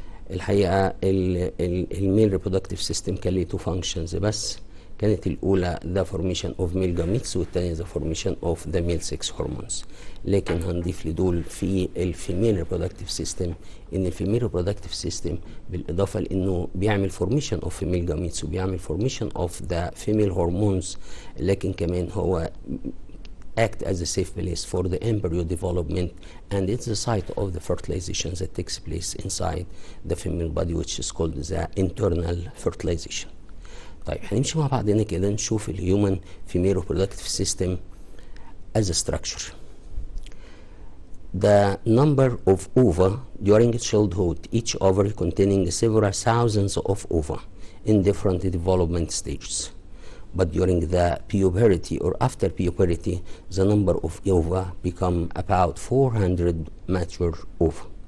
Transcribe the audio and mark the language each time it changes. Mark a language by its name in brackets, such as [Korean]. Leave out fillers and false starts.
[Arabic] الحقيقة الميل reproductive system كان ليه [English] two functions [Arabic] بس. كانت الأولى [English] the formation of male gametes والتانية the formation of the male sex hormones. [Arabic] لكن هنضيف لدول في الفيميل [English] reproductive system إن الفيميل reproductive system بالإضافة لأنه بيعمل formation of female gametes وبيعمل formation of the female hormones، لكن كمان هو act as a safe place for the embryo development, and it's the site of the fertilization that takes place inside the female body, which is called the internal fertilization. [Arabic] طيب هنمشي مع بعضنا كده نشوف الهيومن [English] female reproductive system as a structure. The number of ova during childhood, each ovary containing several thousands of ova in different development stages. But during the puberty or after puberty, the number of ova become about 400 mature ova.